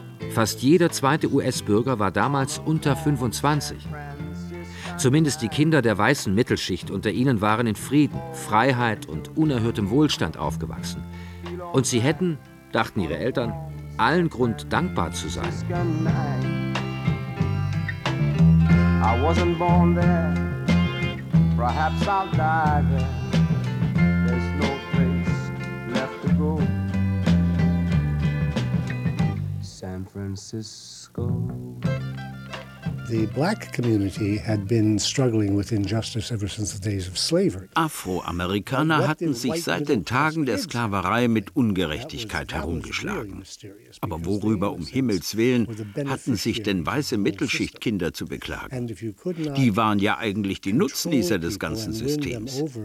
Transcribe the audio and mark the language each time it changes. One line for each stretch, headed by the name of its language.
German: Fast jeder zweite US-Bürger war damals unter 25. Zumindest die Kinder der weißen Mittelschicht unter ihnen waren in Frieden, Freiheit und unerhörtem Wohlstand aufgewachsen. Und sie hätten, dachten ihre Eltern, allen Grund, dankbar zu sein.
English: I wasn't born there, perhaps I'll die there, there's no place left to go. San Francisco. The black community had been struggling with injustice ever since the days of slavery.
German: Afroamerikaner hatten sich seit den Tagen der Sklaverei mit Ungerechtigkeit herumgeschlagen. Aber worüber um Himmels willen hatten sich denn weiße Mittelschichtkinder zu beklagen? Die waren ja eigentlich die Nutznießer des ganzen Systems.